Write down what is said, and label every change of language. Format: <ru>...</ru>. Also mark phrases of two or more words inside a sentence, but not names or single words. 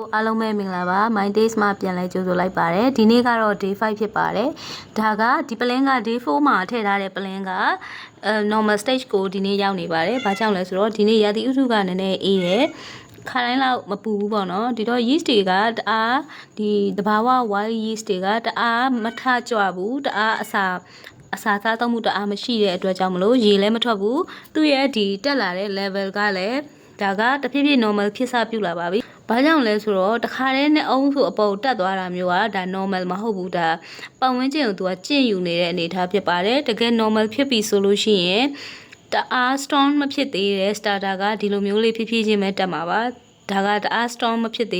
<my>အားလုံးပဲမင်္ဂလာပါ My Days မှာပြန်လဲကြိုဆိုလိုက်ပါတယ်ဒီနေ့ကတော့ day 5ဖြစ်ပါတယ်ဒါကဒီ plan က day 4မှာထည့်ထားတဲ့ plan က</my> <en>normal stage</en> <my>ကိုဒီနေ့ရောက်နေပါတယ်ဘာကြောင့်လဲဆိုတော့ဒီ နေ့ရာသီဥတုကနည်းနည်းအေးတယ်ခါတိုင်းလောက်မပူဘူးပေါ့နော်ဒီတော့ yeast တွေကတအားဒီတဘာဝ</my> <en>wild yeast</en> <my>တွေကတအားမထကြွ ဘူးတအားအစာစားသုံးမှုတအားမရှိတဲ့အတွက်ကြောင့်မလို့ရေလည်းမထွက်ဘူးသူ့ရဲ့ဒီတက်လာတဲ့ level ကလည်းဒါကတဖြည်းဖြည်း normal ဖြစ်စပြုလာပါပြီ။ဘာကြောင့်လဲဆိုတော့တခါတည်းနဲ့အုံးဆိုအပေါ်တက်သွားတာမျိုးကဒါ normal မဟုတ်ဘူးဒါပတ်ဝန်းကျင်ကိုသူကကျင့်ယူနေတဲ့အနေအထားဖြစ်ပါတယ်။တကယ် normal ဖြစ်ပြီဆိုလို့ရှိရင်တအား strong မဖြစ်သေးတဲ့ starter ကဒီလိုမျိုးလေးဖြည်းဖြည်းချင်းပဲတက်မှာပါ။ဒါကတအား strong မဖြစ်</my>